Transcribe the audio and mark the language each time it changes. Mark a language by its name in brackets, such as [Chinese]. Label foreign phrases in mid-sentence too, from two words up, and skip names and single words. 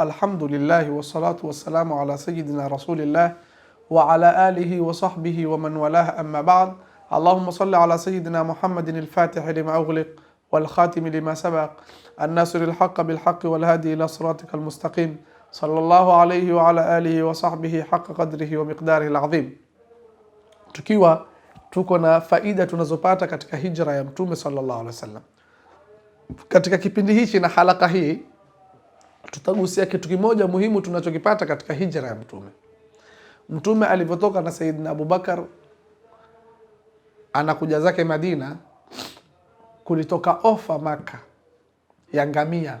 [Arabic] الحمد لله والصلاة والسلام على سيدنا رسول الله وعلى آله وصحبه ومن والاه أما بعد. اللهم صل على سيدنا محمد الفاتح لما أغلق والخاتم لما سبق الناصر الحق بالحق والهادي إلى صراطك المستقيم صلى الله عليه وعلى آله وصحبه حق قدره ومقداره العظيم. [Swahili] Tukiwa tuko na faida tunazopata katika hijra ya Mtume [Arabic] صلى الله عليه وسلم. [Swahili] Katika kipindi hichi na halaka hii tutagusia kitu kimoja muhimu tunachokipata katika hijra ya Mtume. Mtume alivyotoka na Sayyidina Abubakar anakuja zake Madina, kulitoka ofa Maka ya ngamia.